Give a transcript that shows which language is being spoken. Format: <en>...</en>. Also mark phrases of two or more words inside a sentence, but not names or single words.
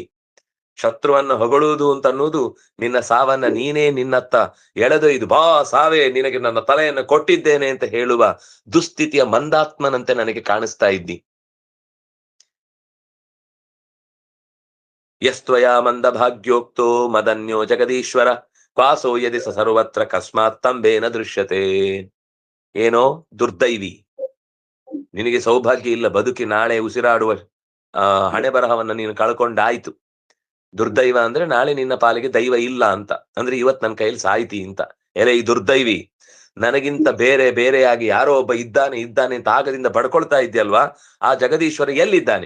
<kn>ಶತ್ರುವನ್ನ ಹೊಗಳುವುದು ಅಂತ ಅನ್ನೋದು ನಿನ್ನ ಸಾವನ್ನ ನೀನೇ ನಿನ್ನತ್ತ ಎಳೆದೊಯ್ದು, ಬಾ ಸಾವೇ, ನಿನಗೆ ನನ್ನ ತಲೆಯನ್ನು ಕೊಟ್ಟಿದ್ದೇನೆ ಅಂತ ಹೇಳುವ ದುಸ್ಥಿತಿಯ ಮಂದಾತ್ಮನಂತೆ ನನಗೆ ಕಾಣಿಸ್ತಾ ಇದ್ದಿ.</kn> <sa>ಯಸ್ತ್ವಯಾ ಮಂದ ಭಾಗ್ಯೋಕ್ತೋ ಮದನ್ಯೋ ಜಗದೀಶ್ವರ, ಕ್ವಾಸೋ ಯದಿ ಸ ಸರ್ವತ್ರ ಕಸ್ಮಾತ್ ತಂಬೇನ ದೃಶ್ಯತೆ.</sa> <kn>ಏನೋ ದುರ್ದೈವಿ, ನಿನಗೆ ಸೌಭಾಗ್ಯ ಇಲ್ಲ, ಬದುಕಿ ನಾಳೆ ಉಸಿರಾಡುವ ಹಣೆ ಬರಹವನ್ನ ನೀನು ಕಳ್ಕೊಂಡಾಯ್ತು. ದುರ್ದೈವ ಅಂದ್ರೆ ನಾಳೆ ನಿನ್ನ ಪಾಲಿಗೆ ದೈವ ಇಲ್ಲ ಅಂತ, ಅಂದ್ರೆ ಇವತ್ ನನ್ನ ಕೈಯಲ್ಲಿ ಸಾಯ್ತಿ ಅಂತ. ಎಲೆ ಈ ದುರ್ದೈವಿ, ನನಗಿಂತ ಬೇರೆಯಾಗಿ ಯಾರೋ ಒಬ್ಬ ಇದ್ದಾನೆ ಅಂತ ಆಗದಿಂದ ಬಡ್ಕೊಳ್ತಾ ಇದ್ಯಲ್ವಾ, ಆ ಜಗದೀಶ್ವರ ಎಲ್ಲಿದ್ದಾನೆ?</kn>